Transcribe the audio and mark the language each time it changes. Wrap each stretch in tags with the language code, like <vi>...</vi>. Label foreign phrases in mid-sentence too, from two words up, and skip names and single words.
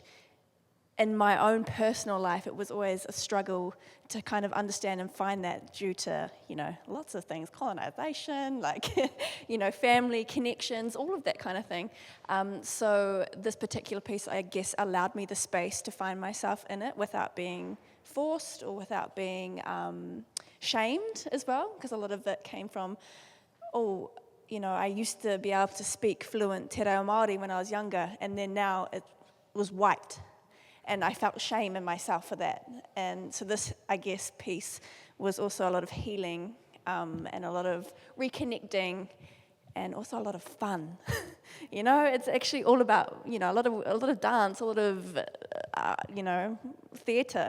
<en>In my own personal life, it was always a struggle to kind of understand and find that due to, lots of things, colonization, family connections, all of that kind of thing. So this particular piece, I guess, allowed me the space to find myself in it without being forced or without being shamed as well, because a lot of it came from, I used to be able to speak fluent te reo Māori when I was younger, and then now it was white. And I felt shame in myself for that. And so this, I guess, piece was also a lot of healing and a lot of reconnecting and also a lot of fun. You know, it's actually all about, you know, a lot of dance, a lot of, you know, theatre.</en>